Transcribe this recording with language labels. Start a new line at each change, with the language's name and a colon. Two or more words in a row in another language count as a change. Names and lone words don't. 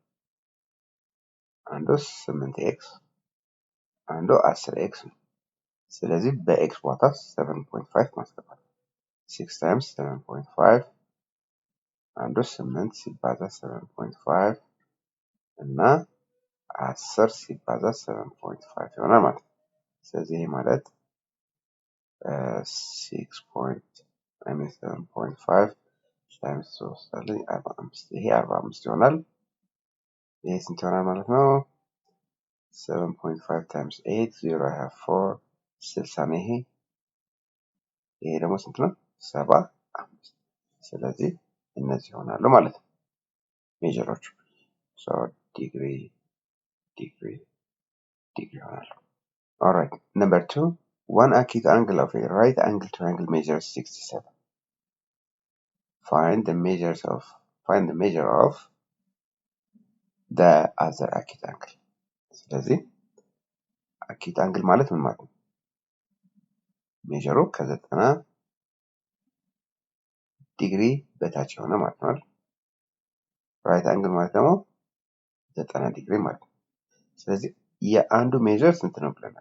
Amharic: አንዱ 8x፣ አንዱ 10x ነው። ስለዚህ በኤክስ ቦታ 7.5 ማስገባት 6 times 7.5 አንዱ 8 ሲባዛ 7.5 እና 10 ሲባዛ 7.5 ይሆናል ማለት ነው። ስለዚህ ይሄ ማለት 7.5 times 3 አለ 45 ይሄ 45 ይሆናል። ይሄ ስንት ይሆናል ማለት ነው? 7.5 times 8 0
English: I have
Amharic: 4 60 ነው። ይሄ ደግሞ ስንት ነው?
English: 75
Amharic: ስለዚህ እነዚህ ይሆናሉ ማለት ነው ሜጀሮቹ።
English: so
Amharic: ዲግሪ ይሆናሉ።
English: alright number 2 one acute angle of a right angle triangle measures 67. Find the measure of the other acute angle.
Amharic: ስለዚህ
English: acute angle
Amharic: ማለት ምን ማለት ነው? ሜጀሩ ከ90 ዲግሪ በታች የሆነ ማለት ነው።
English: right angle
Amharic: ማለት ደግሞ 90 ዲግሪ ማለት ነው። ስለዚህ የአንዱ ሜጀር ስንት ነው ብለናል?